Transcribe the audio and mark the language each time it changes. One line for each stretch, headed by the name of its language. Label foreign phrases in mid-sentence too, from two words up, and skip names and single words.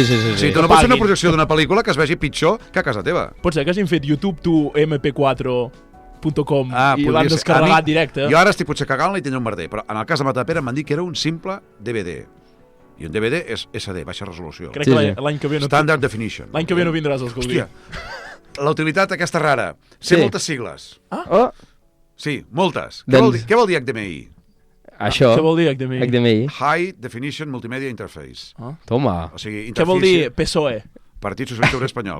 Catalan: Sí, tu no pots fer una projecció d'una pel·lícula que es vegi pitjor que a casa teva. Pot ser que hagin fet YouTube to mp4.com i l'han descarregat directe. Jo ara estic potser cagant-la i tindré un merder, però en el cas de Matadepera m'han dit que era un simple DVD. I un DVD és SD, baixa resolució. Crec que l'any que ve no...
English: Standard definition.
Catalan: L'any que ve no vindràs als Gaudí. Hòstia, la utilitat aquesta rara. Sé moltes sigles. Oh, Sí, moltes. Doncs- Què vol dir HDMI? això. Què vol dir HDMI? HDMI.
English: High Definition Multimedia Interface.
Catalan: Toma. O sigui, Què vol dir PSOE? Partit Socialista Obrer Espanyol.